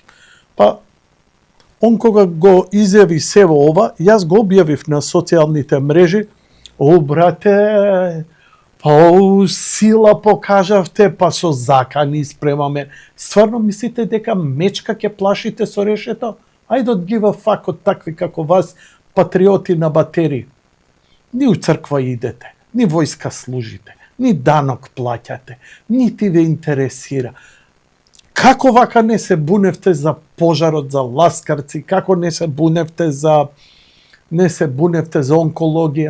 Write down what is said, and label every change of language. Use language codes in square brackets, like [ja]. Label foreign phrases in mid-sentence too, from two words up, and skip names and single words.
[mk] Он кога го изјави сево ова, јас го објавив на социјалните мрежи: "О, брате, сила покажавте, со закани спремаме. Стварно мислите дека мечка ќе плашите со решето? [en] I don't give a fuck [mk] од такви како вас, патриоти на батерии. Ни у црква идете, ни војска служите, ни данок плаќате, нити ве интересира. Како вака не се буневте за пожарот, за ласкарци, како не се буневте за онкологија?